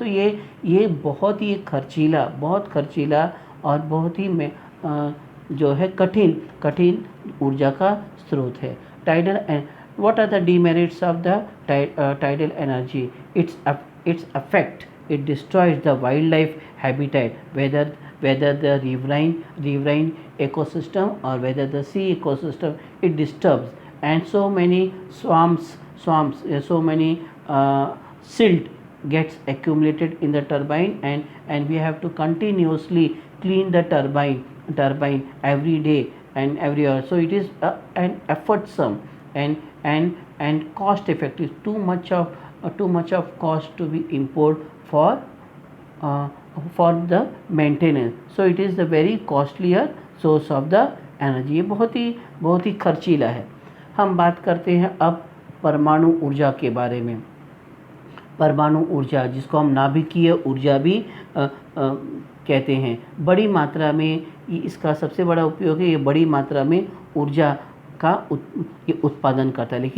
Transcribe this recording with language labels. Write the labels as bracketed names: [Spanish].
[Hindi] तो ये बहुत ही खर्चीला और बहुत ही जो है कठिन ऊर्जा का स्रोत है। [English] What are the demerits of the tidal energy? Its effect, it destroys the wildlife habitat, whether the riverine ecosystem or whether the sea ecosystem, it disturbs, and so many swamps, so many silt gets accumulated in the turbine, and we have to continuously clean the turbine every day and every hour. So it is an effortsome and cost effective. Too much of cost to be imposed for the maintenance. So it is the very costlier source of the energy. [Hindi] ये बहुत ही खर्चीला है। हम बात करते हैं अब परमाणु ऊर्जा के बारे में। परमाणु ऊर्जा, जिसको हम नाभिकीय ऊर्जा भी कहते हैं, बड़ी मात्रा में इसका सबसे बड़ा उपयोग है। ये बड़ी मात्रा में ऊर्जा का उत्पादन करता है।